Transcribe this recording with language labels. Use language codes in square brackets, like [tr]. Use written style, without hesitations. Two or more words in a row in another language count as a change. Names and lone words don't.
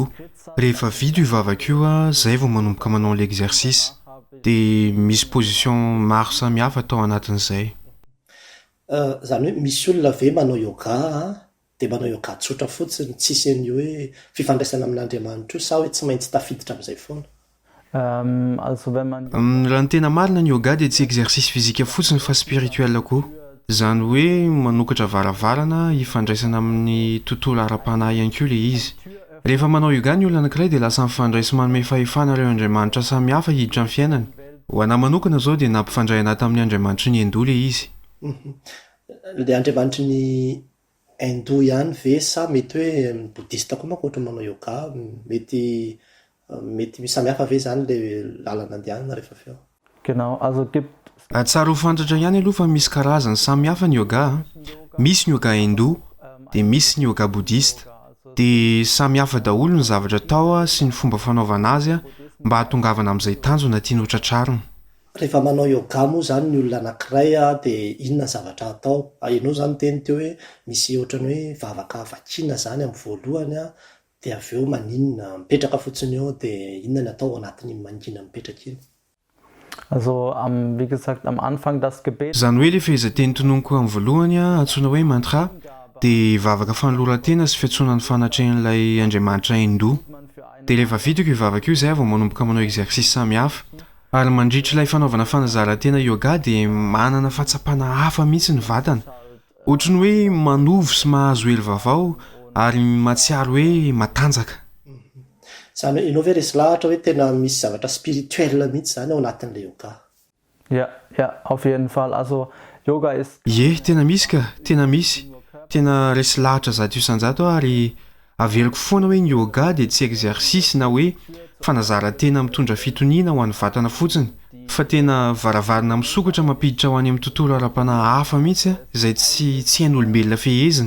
[mg] Rehefa vita io vavaka io izay vao manomboka manao l'exercice dia misy position maro samihafa atao anatin'izay. Izany hoe misy olona ve manao yoga dia manao yoga tsotra fotsiny tsisy an'io hoe fifandraisana amin'Andriamanitra io sa hoe tsy maintsy tafiditra amin'izay foana? [de] also wenn man [mg] Raha ny tena marina ny yoga dia tsy [fr] exercice physique [mg] fotsiny fa spirituel koa. Izany hoe manokatra varavarana hifandraisana amin'ny tontolo ara-panahy ihany koa ilay izy. Rehefa manao yoga ny olona anankiray dia lasa mifandray sy manome fahefana ireo andriamanitra samihafa hiditra amin'ny fiainany. Ho anahy manokana izao dia nampifandray anahy tamin'ny andriamanitry ny hindoa ilay izy. Ilay andriamanitry ny hindoa ihany ve sa mety hoe bodista koa manko ohatra manao yoga, mety samihafa ve izany ilay lalana andehanana rehefa avy eo? [de] genau also gibt [mg] Tsara ho fantatra ihany aloha fa misy karazany samihafa ny yoga. Misy ny yoga hindoa dia misy ny yoga bodista dia samihafa daholo ny zavatra atao sy ny fomba fanaovana azy mba hatongavana amin'izay tanjona tiany hotratrarina. Rehefa manao yoga moa izany ny olona anankiray dia inona zavatra atao? Ianao izany teny teo hoe misy ohatrany hoe vavaka vakiana izany amin'ny voalohany dia avy eo maninona mipetraka fotsiny eo dia inona ny atao anatin'ny mangina mipetraka iny? [de] also wie gesagt am Anfang das Gebet [mg] Izany hoe ilay fehezanteny tononiko amin'ny voalohany antsoina hoe mantra dia vavaka fanoloran-tena sy fiantsonan'ny fanatrehan'ilay andriamanitra hindoa. Dia rehefa vitako io vavaka io izay vao manomboka manao exercice samihafa ary mandritra ilay fanaovana fanazaran-tena yoga dia manana fahatsapana hafa mihitsy ny vatana. Ohatran'ny hoe manovo sy mahazo elo vaovao ary matsiaro hoe matanjaka. Izany hoe ianao ve resy lahatra hoe tena misy zavatra spirituel mihitsy izany ao anatin'ilay yoga? [de] ja auf jeden Fall also yoga ist [mg] Tena misy ka, tena misy. Tena resy lahatra zato isan-jato ary averiko foana hoe ny yoga dia tsy exercice na hoe fanazaran-tena mitondra fitoniana ho an'ny vatana fotsiny fa tena varavarana misokatra mampiditra ho any amin'ny tontolo ara-panahy hafa mihitsy izay tsy hain'olombelona fehezina.